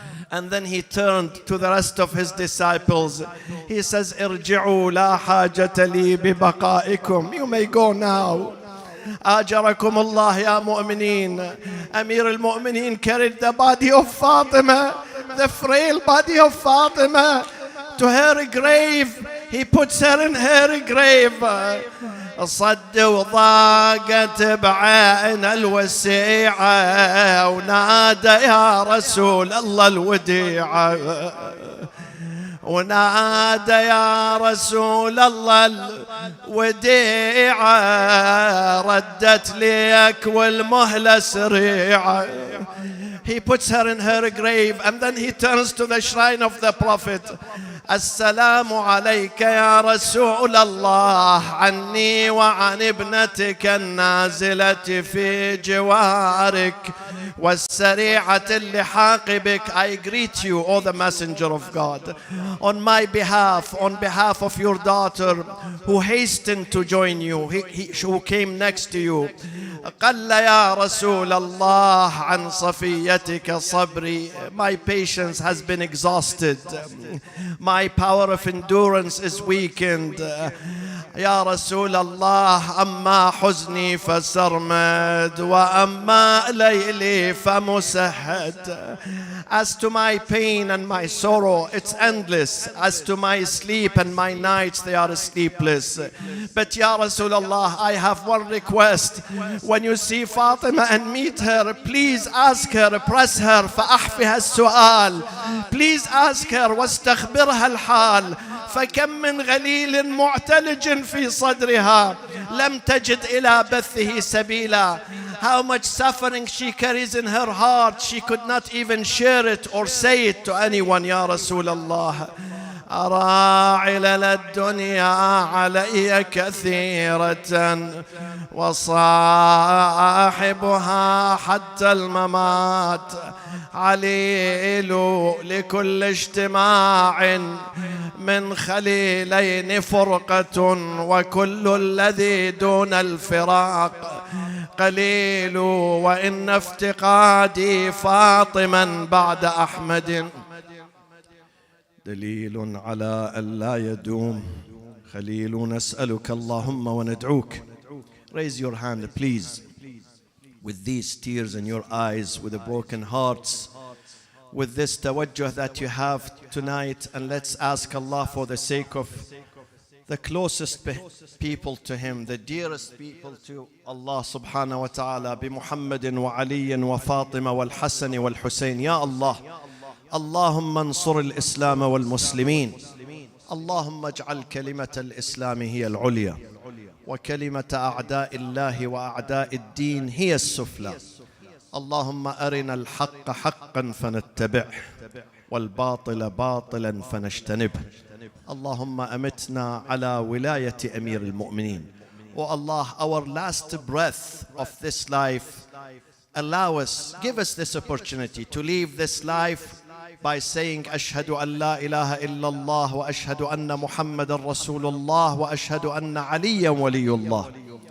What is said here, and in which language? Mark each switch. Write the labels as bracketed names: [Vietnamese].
[English] And then he turned to the rest of his disciples. He says, [Arabic] Irji'u la hajata li bi baqa'ikum. [English] You may go now. [Arabic] Ajarakum Allah ya mu'mineen. [English] Amir al-Mu'mineen carried the body of Fatima, the frail body of Fatima, to her grave. He puts her in her grave. [Arabic] صد وضاقت بعين الوسيعة ونادى يا رسول الله الوديعة. ونادى يا رسول الله الوديعة. ردت ليك والمهلة سريعة. [English] He puts her in her grave and then he turns to the shrine of the Prophet. [Arabic] السلام عليك يا رسول الله عني وعن ابنتك النازلة في جوارك والسريعة اللحاق بك. [English] I greet you, O the Messenger of God, on my behalf, on behalf of your daughter who hastened to join you, who came next to you. [Arabic] قل يا رسول الله عن صفيتك صبري. [English] My patience has been exhausted. My power of endurance is weakened. [Arabic] يا رسول الله أما حزني فسرمد وأما ليلي فمسهد. [English] As to my pain and my sorrow, it's endless. As to my sleep and my nights, they are sleepless. But Ya Rasulullah, I have one request. When you see Fatima and meet her, please ask her, press her, [Arabic] فأحفها السؤال. [English] Please ask her, [Arabic] واستخبرها الحال. فكم من غليل معتلج في صدرها لم تجد إلى بثه سبيلا. [English] How much suffering she carries in her heart. She could not even share it or say it to anyone. [Arabic] يا رسول الله أرى علل الدنيا علي كثيرة وصاحبها حتى الممات عليل لكل اجتماع من خليلين فرقة وكل الذي دون الفراق قليل وإن افتقادي فاطما بعد أحمد دليل على أن لا يدوم خليل نسألك اللهم وندعوك. [English] Raise your hand please with these tears in your eyes, with the broken hearts, with this tawajjuh that you have tonight, and let's ask Allah for the sake of the closest people to Him, the dearest people to Allah subhanahu wa ta'ala, [Arabic] bi Muhammadin wa Aliyin wa Fatima wal Hassan wal Hussein. Ya Allah, اللهم انصر الإسلام والمسلمين. اللهم اجعل كلمة الإسلام هي العليا وكلمة أعداء الله وأعداء الدين هي السفلى. اللهم أرنا الحق حقا فنتبعه والباطل باطلا فنجتنبه. اللهم أمتنا على ولاية أمير المؤمنين. [English] Oh Allah, our last breath of this life, allow us, give us this opportunity to leave this life by saying [Arabic] أشهد أن لا إله إلا الله وأشهد أن محمد رسول الله وأشهد أن عليا ولي الله.